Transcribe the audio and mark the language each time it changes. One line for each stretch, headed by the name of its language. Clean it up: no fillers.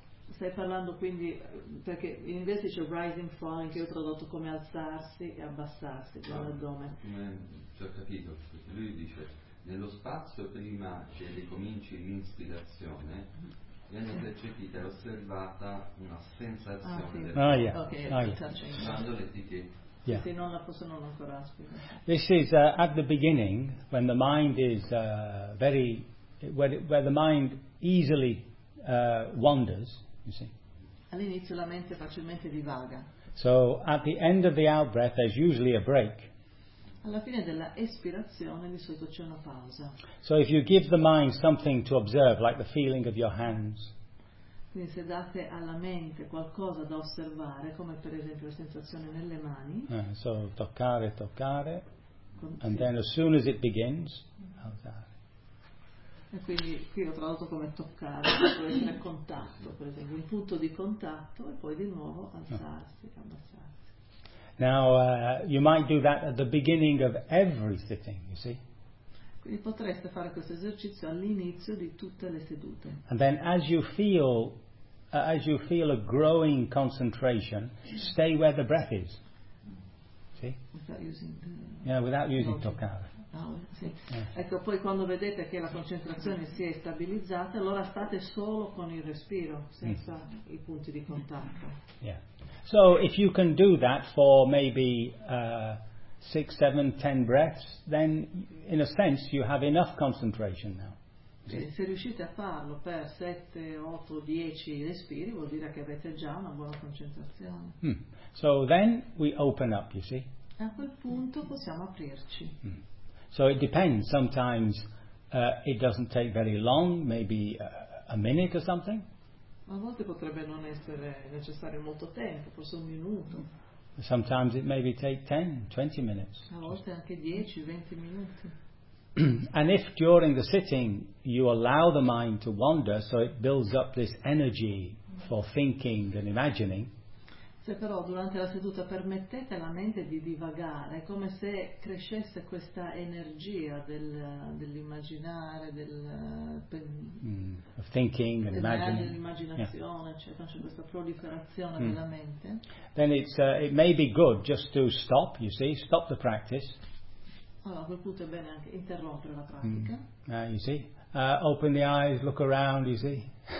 Italian: Stai parlando quindi, perché in inglese c'è
English: rising falling,
Italian: che ho tradotto come alzarsi e abbassarsi dell'addome. Ho capito, lui dice nello spazio prima che ricominci l'inspirazione viene percepita e osservata una sensazione. Se non la posso non ancora spiegare.
English: This is at the beginning when the mind is very where the mind easily wanders, you see.
Italian: All'inizio la mente facilmente divaga.
English: So at the end of the out breath there's usually a break.
Italian: Alla fine della espirazione di solito c'è una pausa.
English: So if you give the mind something to observe, like the feeling of your hands.
Italian: Quindi se date alla mente qualcosa da osservare, come per esempio la sensazione nelle mani. So toccare.
English: And then as soon as it begins, outside.
Italian: E quindi qui ho tradotto come toccare, come essere a contatto, per esempio un punto di contatto e poi di nuovo alzarsi, abbassarsi.
English: Now you might do that at the beginning of every sitting, you see.
Italian: Quindi potreste fare questo esercizio all'inizio di tutte le sedute.
English: And then as you feel a growing concentration, stay where the breath is. See? Without using
Italian: toccare. Ecco, poi quando vedete che la concentrazione si è stabilizzata, allora state solo con il respiro, senza i punti di contatto.
English: Yeah. So if you can do that for maybe 6, 7, 10 breaths, then in a sense you have enough concentration now.
Italian: Se riuscite a farlo per 7, 8, 10 respiri, vuol dire che avete già una buona concentrazione.
English: So then we open up, you see.
Italian: A quel punto possiamo aprirci.
English: So it depends. Sometimes it doesn't take very long, maybe a minute or something.
Italian: A volte potrebbe non essere necessario molto tempo, forse un minuto.
English: Sometimes it maybe take 10-20 minutes.
Italian: A volte anche 10-20 minuti.
English: And if during the sitting you allow the mind to wander, so it builds up this energy for thinking and imagining.
Italian: Se però durante la seduta permettete alla mente di divagare, è come se crescesse questa energia dell'immaginare, dell'immaginazione, cioè questa proliferazione della mente.
English: Then it's it may be good just to stop, you see, stop the practice.
Italian: Allora, a quel punto è bene anche interrompere la pratica.
English: You see, open the eyes, look around, you see.